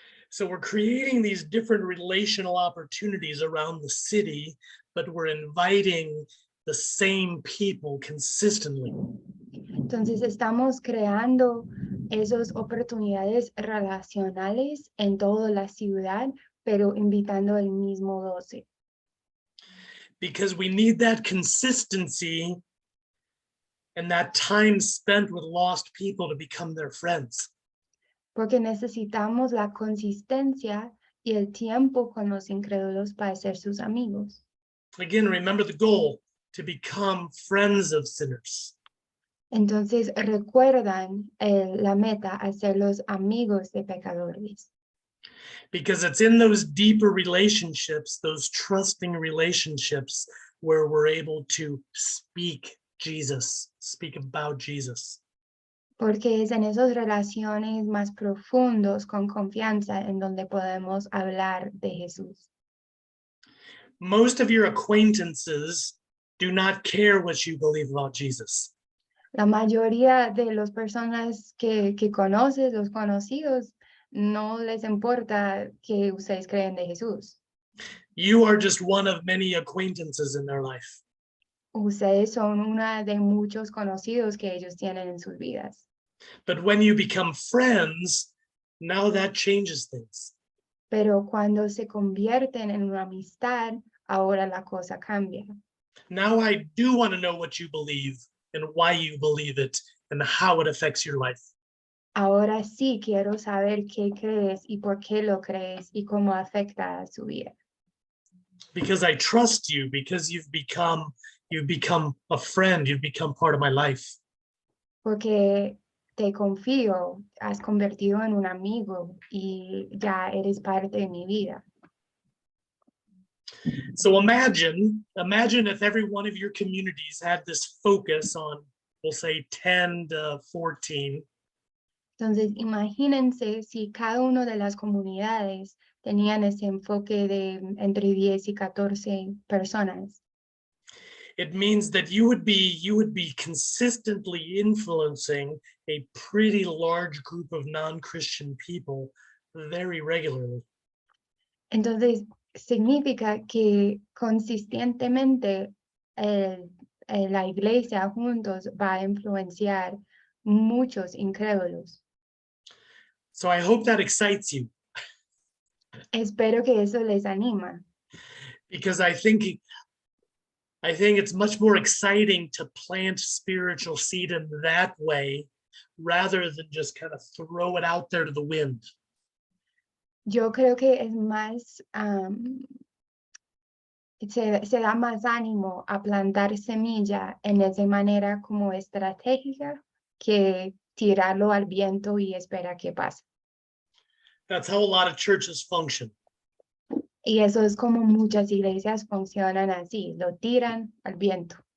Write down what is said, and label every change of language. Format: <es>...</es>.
<en>So we're creating these different relational opportunities around the city, but we're inviting the same people consistently.</en> <es>Entonces, estamos creando esas oportunidades relacionales en toda la ciudad, pero invitando al mismo 12.</es> <en>Because we need that consistency and that time spent with lost people to become their friends.</en> <es>Porque necesitamos la consistencia y el tiempo con los incrédulos para ser sus amigos.</es> <en>Again, remember the goal, to become friends of sinners.</en> <es>Entonces, recuerdan la meta, hacer los amigos de pecadores.</es> <en>Because it's in those deeper relationships, those trusting relationships, where we're able to speak Jesus, speak about Jesus.</en> <es>Porque es en esas relaciones más profundos, con confianza, en donde podemos hablar de Jesús.</es> <en>Most of your acquaintances do not care what you believe about Jesus.</en> <es>La mayoría de las personas que conoces, los conocidos, no les importa que ustedes creen de Jesús.</es> <en>You are just one of many acquaintances in their life.</en> <es>Ustedes son una de muchos conocidos que ellos tienen en sus vidas.</es> <en>But when you become friends, now that changes things.</en> <es>Pero cuando se convierten en una amistad, ahora la cosa cambia.</es> <en>Now I do want to know what you believe and why you believe it and how it affects your life.</en> <es>Ahora sí quiero saber qué crees y por qué lo crees y cómo afecta a su vida.</es> <en>Because I trust you, because you've become a friend, you've become part of my life.</en> <es>Porque te confío, has convertido en un amigo y ya eres parte de mi vida.</es> <en>So imagine if every one of your communities had this focus on, we'll say 10 to 14.</en> <es>Entonces, imagínense si cada una de las comunidades tenían ese enfoque de entre 10 y 14 personas.</es> <en>It means that you would be consistently influencing a pretty large group of non-Christian people very regularly.</en> <es>Entonces, significa que consistentemente la iglesia juntos va a influenciar muchos incrédulos.</es> <en>So I hope that excites you,</en> <es>Espero que eso les anima,</es> <en>because I think it's much more exciting to plant spiritual seed in that way rather than just kind of throw it out there to the wind.</en> <es>Yo creo que es más, se da más ánimo a plantar semilla en esa manera como estratégica que tirarlo al viento y esperar que pase.</es> <en>That's how a lot of churches function.</en> <es>Y eso es como muchas iglesias funcionan así, lo tiran al viento.</es>